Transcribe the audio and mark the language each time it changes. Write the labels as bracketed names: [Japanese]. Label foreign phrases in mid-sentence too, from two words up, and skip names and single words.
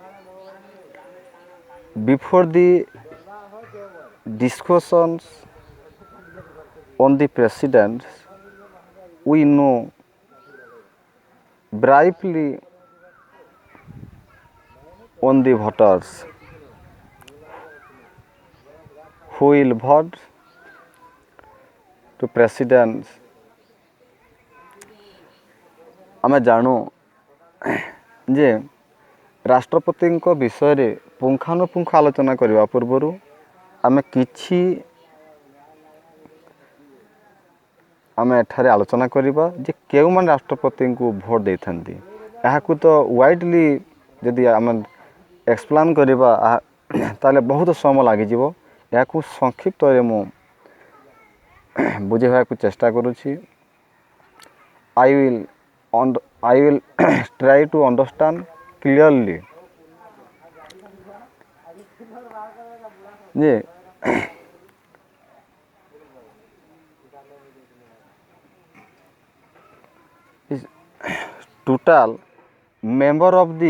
[English] Before the discussions on the presidents, we know briefly on the voters who will vote to presidents. [Odia] ଆମେ ଜାଣୁ ଯେ ରାଷ୍ଟ୍ରପତି ବିଷୟରେ ପୁଙ୍ଖାନୁପୁଙ୍ଖ ଆଲୋଚନା କରିବା ପୂର୍ବରୁ ଆମେ କିଛି ଆମେ ଏଠାରେ ଆଲୋଚନା କରିବା ଯେ କେଉଁମାନେ ରାଷ୍ଟ୍ରପତି କୁ ଭୋଟ ଦେଇଥାନ୍ତି। ଯାହାକୁ ତ ୱାଇଡଲି ଯଦି ଆମେ ଏକ୍ସପ୍ଲେନ କରିବା ତାହାଲେ ବହୁତ ସମୟ ଲାଗିଯିବ। ଯାହାକୁ ସଂକ୍ଷିପ୍ତରେ ମୁଁ ବୁଝେଇବା କୁ ଚେଷ୍ଟା କରୁଛି। [English] I will try to understand clearly जे total member of the